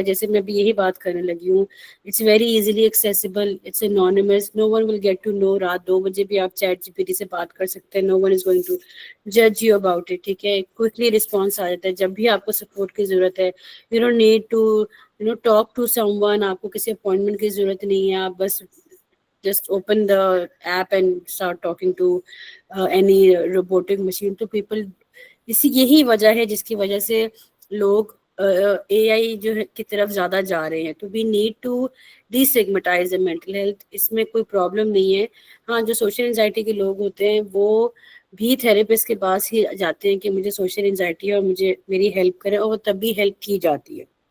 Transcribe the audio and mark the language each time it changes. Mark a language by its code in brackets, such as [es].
[ur] جیسے میں ابھی یہی بات کرنے لگی ہوں, [en] It's very easily accessible, it's anonymous, no one will get to know. [ur] رات 2 بجے بھی آپ چیٹ جی پی ٹی سے بات کر سکتے ہیں, [en] Know one is going to جج you about it. [ur] ٹھیک ہے, کوئکلی رسپانس آ جاتا ہے جب بھی آپ کو سپورٹ کی ضرورت ہے. [en] You don't need to talk to someone. [ur] آپ کو کسی اپوائنٹمنٹ کی ضرورت نہیں ہے, آپ بس [en] just open the app and start talking to any robotic machine. [ur] تو people یہی وجہ ہے جس کی وجہ سے لوگ اے آئی جو ہے کی طرف زیادہ جا رہے ہیں. تو [en] We need to D سیگمیٹائز mental health. [ur] اس میں کوئی پرابلم نہیں ہے. ہاں, جو سوشل انزائٹی کے لوگ ہوتے ہیں وہ بھی تھراپسٹ کے پاس ہی جاتے ہیں کہ مجھے سوشل انزائٹی ہے اور مجھے میری ہیلپ کرے, اور تب بھی ہیلپ کی جاتی ہے.